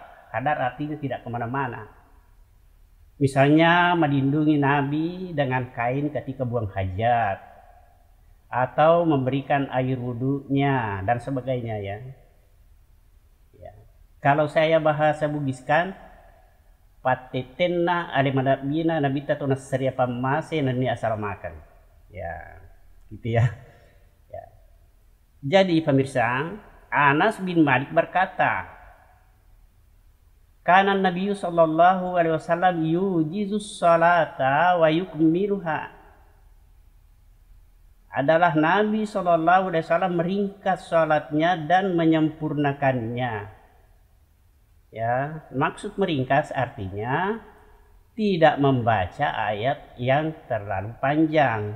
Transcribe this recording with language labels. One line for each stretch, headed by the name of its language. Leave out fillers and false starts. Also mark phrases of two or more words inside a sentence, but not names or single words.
Indonesian: Khadar artinya tidak kemana-mana. Misalnya melindungi Nabi dengan kain ketika buang hajat, atau memberikan air wudhunya dan sebagainya ya. Kalau saya bahasa Bugiskan,
Buginese: patetenna alimadabina nabita tu nasriya pamase nani asal makan.
Indonesian: Ya, gitu ya. Jadi pemirsa, Anas bin Malik berkata,
Arabic: كان النبي صلى الله عليه وسلم يوجز الصلاة ويكملها.
Indonesian: Adalah Nabi
Arabic: صلى الله عليه وسلم
Indonesian: meringkas salatnya dan menyempurnakannya. Ya, maksud meringkas artinya tidak membaca ayat yang terlalu panjang.